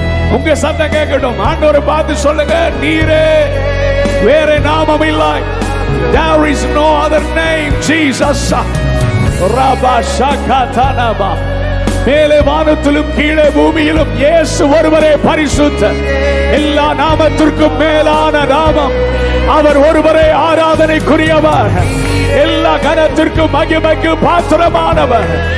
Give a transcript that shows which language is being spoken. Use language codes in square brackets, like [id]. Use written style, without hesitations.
[ta] உங்க சத்தம் கேட்கட்டும். ஆண்டவரை பார்த்து சொல்லுங்க, நீரே, வேற நாமம் இல்லை. [en] There is no other name, Jesus. ரபா ஷகதனபா. [ta] மேலே வானத்திலும் கீழே பூமியிலும் இயேசு ஒருவரே பரிசுத்தர். எல்லா நாமத்திற்கும் மேலான நாமம். அவர் ஒருவரே ஆராதனைக்குரியவர். எல்லா கனத்திற்கும் மகிமைக்கு பாத்திரமானவர்.